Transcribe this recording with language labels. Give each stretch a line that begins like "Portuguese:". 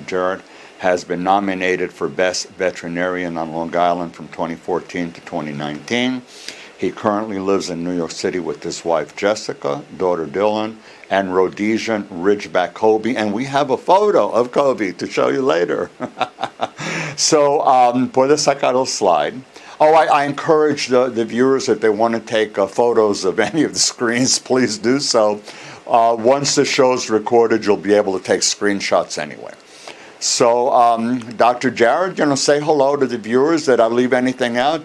English: Jared has been nominated for Best Veterinarian on Long Island from 2014 to 2019. He currently lives in New York City with his wife Jessica, daughter Dylan, and Rhodesian Ridgeback Kobe. And we have a photo of Kobe to show you later.
Spanish: So, puedes sacar el slide.
English: Oh, I encourage the viewers, if they want to take photos of any of the screens, please do so. Once the show's recorded, you'll be able to take screenshots anyway. So, Dr. Jared, say hello to the viewers. Did I leave anything out?